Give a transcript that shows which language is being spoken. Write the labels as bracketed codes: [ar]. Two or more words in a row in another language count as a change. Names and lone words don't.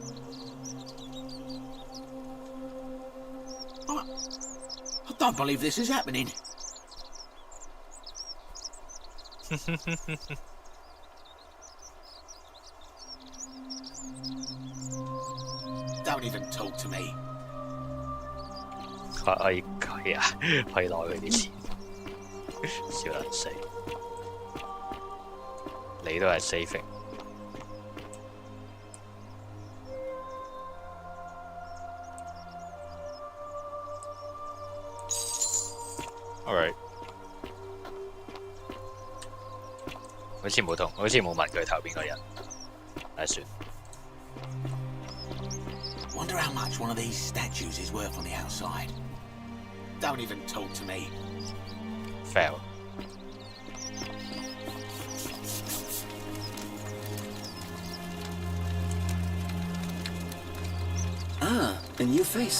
[en] I don't believe this is happening. Don't even talk to me. [yue] 可以啊，可以攞佢啲錢，笑人死。你都係 saving。Alright，好似冇問佢投邊個人，唉算。 [en] Wonder how much one of these statues is worth on the outside. Don't even talk to me. Fail. Ah, a new face.